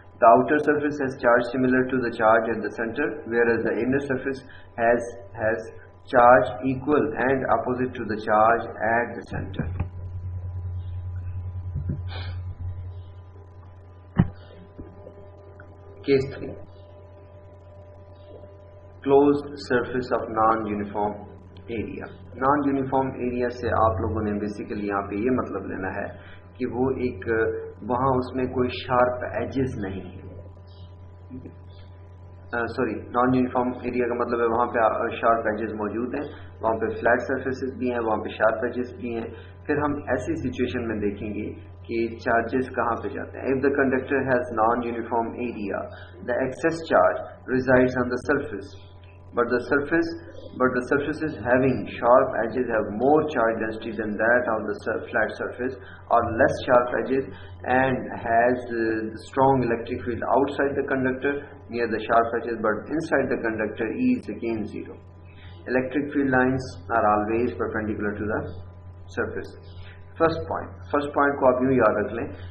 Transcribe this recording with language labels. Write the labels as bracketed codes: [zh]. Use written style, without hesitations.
[en] The outer surface has charge similar to the charge at the center, whereas the inner surface has charge equal and opposite to the charge at the center. Case 3. Closed surface of non-uniform area. [ur] Non-uniform area سے آپ لوگوں نے basically یہاں پہ یہ مطلب لینا ہے کہ وہ ایک وہاں اس میں کوئی شارپ ایجز نہیں ہے. سوری، نان یونیفارم ایریا کا مطلب ہے وہاں پہ شارپ ایجز موجود ہیں، وہاں پہ فلیٹ سرفیسز بھی ہیں، وہاں پہ شارپ ایجز بھی ہیں. پھر ہم ایسی سچویشن میں دیکھیں گے کہ چارجز کہاں پہ جاتے ہیں. [en] If the conductor has non-uniform area, the excess charge resides on the surface, but the surfaces having sharp edges have more charge density than that of the flat surface, or less sharp edges, and has strong electric field outside the conductor near the sharp edges, but inside the conductor E is again 0. Electric field lines are always perpendicular to the surface. [ur] First point کو آپ یوں یاد رکھ لیں.